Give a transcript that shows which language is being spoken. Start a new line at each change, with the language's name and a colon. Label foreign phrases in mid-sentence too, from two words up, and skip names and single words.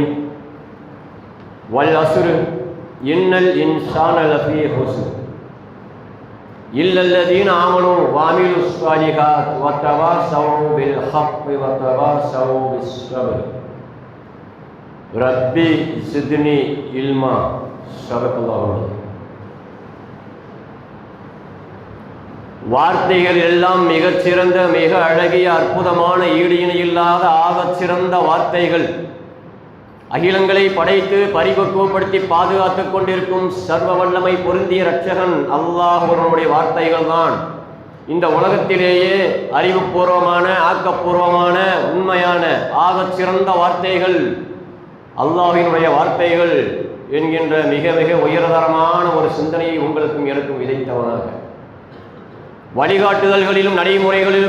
Arabic: والعصر إن الإنسان لفي خسر إلا الذين آمنوا وعملوا الصالحات وتواصوا بالحق وتواصوا بالصبر. ربي زدني علما. صدق الله العظيم.
Tamil: வார்த்தைகள் எல்லாம் மிகச்சிறந்த மிக அழகிய அற்புதமான ஈடு இணையில்லாத ஆகச் சிறந்த வார்த்தைகள். அகிலங்களை படைத்து பரிபக்குவப்படுத்தி பாதுகாத்துக் கொண்டிருக்கும் சர்வ வல்லமை பொருந்திய இரட்சகன் அல்லாஹ்வுடைய வார்த்தைகள் தான் இந்த உலகத்திலேயே அறிவுபூர்வமான ஆக்கப்பூர்வமான உண்மையான ஆகச் சிறந்த வார்த்தைகள் அல்லாஹ்வினுடைய வார்த்தைகள் என்கின்ற மிக மிக உயர்தரமான ஒரு சிந்தனையை உங்களுக்கும் எனக்கும் விதைத்தவனாக, வழிகாட்டுதல்களிலும் நடைமுறைகளிலும்